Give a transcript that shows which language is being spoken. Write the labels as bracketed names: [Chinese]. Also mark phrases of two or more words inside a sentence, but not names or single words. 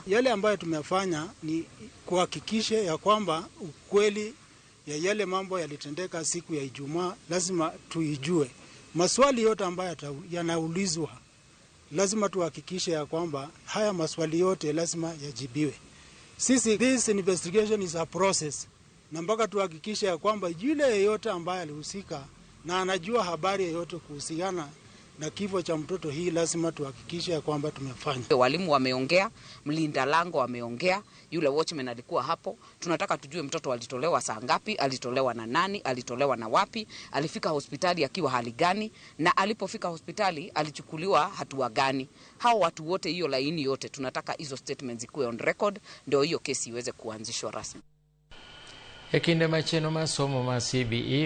[Swahili] Yale ambayo tumefanya ni kuhakikisha ya kwamba ukweli ya yale mambo yalitendeka siku ya Ijumaa lazima tuijue. Maswali yote ambayo yanaulizwa lazima tuhakikishe ya kwamba haya maswali yote lazima yajibiwe. [English] This investigation is a process. [Swahili] Na mpaka tuhakikishe ya kwamba yule yeyote ambaye alihusika na anajua habari yoyote kuhusiana na kifo cha mtoto hii lazima tuhakikishe ya kwamba tumefanya. Walimu wameongea, mlinda lango wameongea, yule watchman alikuwa hapo. Tunataka tujue mtoto alitolewa saa ngapi, alitolewa na nani, alitolewa na wapi, alifika hospitali akiwa hali gani, na alipofika hospitali alichukuliwa hatua gani. Hao watu wote, hiyo laini yote, tunataka hizo statements ikuwe [English] on record [Swahili] ndio hiyo kesi iweze kuanzishwa rasmi. [Luo (Kenya and Tanzania)] E kinde machielo ma somo ma CBE